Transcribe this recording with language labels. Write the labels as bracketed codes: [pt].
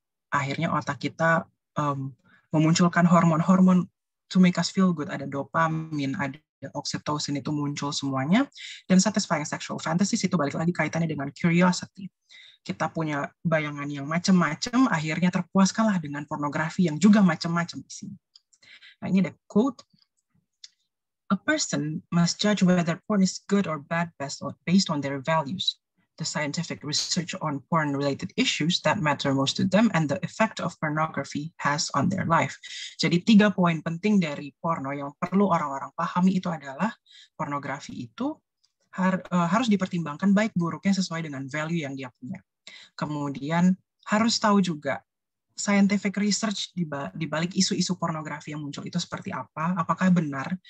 [id] Akhirnya otak kita memunculkan hormon-hormon [en] to make us feel good. [id] Ada dopamin, ada oxytocin, itu muncul semuanya. Dan [en] satisfying sexual fantasies [id] itu balik lagi kaitannya dengan curiosity. Kita punya bayangan yang macam-macam, akhirnya terpuaskanlah dengan pornografi yang juga macam-macam di sini. Nah, ini ada quote. [en] A person must judge whether porn is good or bad based on their values, the scientific research on porn-related issues that matter most to them, and the effect of pornography has on their life. [id] Jadi 3 poin penting dari porno yang perlu orang-orang pahami itu adalah pornografi itu harus dipertimbangkan baik buruknya sesuai dengan value yang dia punya. Kemudian harus tahu juga scientific research di balik isu-isu pornografi yang muncul itu seperti apa, apakah benar.